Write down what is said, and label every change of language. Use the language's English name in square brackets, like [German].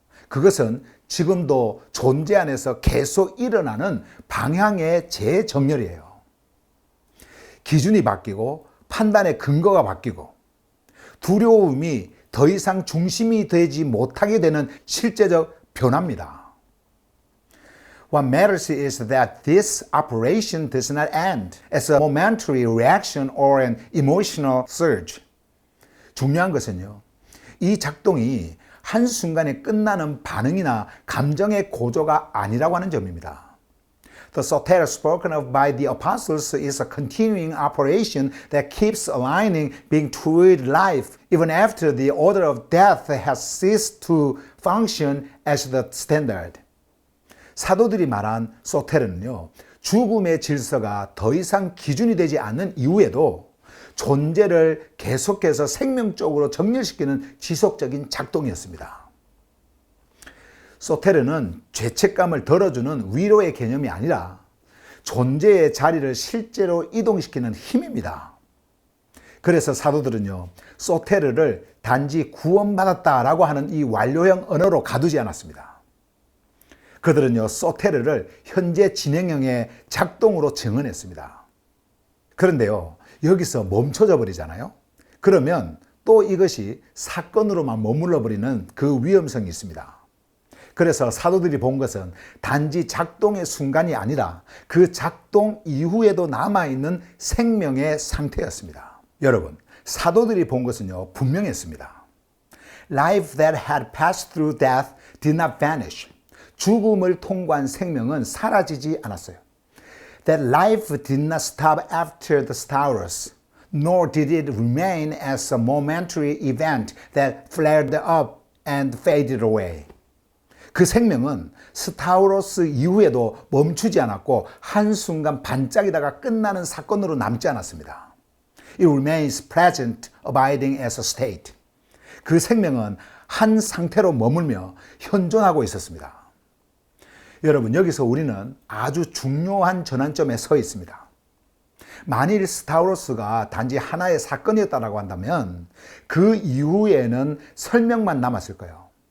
[Korean] 그것은 지금도 존재 안에서 계속 일어나는 방향의 재정렬이에요. 기준이 바뀌고 판단의 근거가 바뀌고 두려움이 더 이상 중심이 되지 못하게 되는 실제적 변화입니다. [English] What matters is that this operation does not end as a momentary reaction or an emotional surge. [Korean] 중요한 것은요, 이 작동이 한순간에 끝나는 반응이나 감정의 고조가 아니라고 하는 점입니다. [English] The soter spoken of by the apostles is a continuing operation that keeps aligning being toward life even after the order of death has ceased to function as the standard. [Korean] 사도들이 말한 소테르는요, 죽음의 질서가 더 이상 기준이 되지 않는 이후에도 존재를 계속해서 생명적으로 정렬시키는 지속적인 작동이었습니다. 소테르는 죄책감을 덜어주는 위로의 개념이 아니라 존재의 자리를 실제로 이동시키는 힘입니다. 그래서 사도들은요, 소테르를 단지 구원받았다라고 하는 이 완료형 언어로 가두지 않았습니다. 그들은요, 소테르를 현재 진행형의 작동으로 증언했습니다. 그런데요, 여기서 멈춰져 버리잖아요. 그러면 또 이것이 사건으로만 머물러 버리는 그 위험성이 있습니다. 그래서 사도들이 본 것은 단지 작동의 순간이 아니라 그 작동 이후에도 남아있는 생명의 상태였습니다. 여러분, 사도들이 본 것은요, 분명했습니다. [English] Life that had passed through death did not vanish. [Korean] 죽음을 통과한 생명은 사라지지 않았어요. [English] That life did not stop after the stauros, nor did it remain as a momentary event that flared up and faded away. [Korean] 그 생명은 스타우로스 이후에도 멈추지 않았고 한순간 반짝이다가 끝나는 사건으로 남지 않았습니다. [English] It remains present, abiding as a state. [Korean] 그 생명은 한 상태로 머물며 현존하고 있었습니다. 여러분, 여기서 우리는 아주 중요한 전환점에 서 있습니다. 만일 스타우로스가 단지 하나의 사건이었다고 한다면 그 이후에는 설명만 남았을 거예요.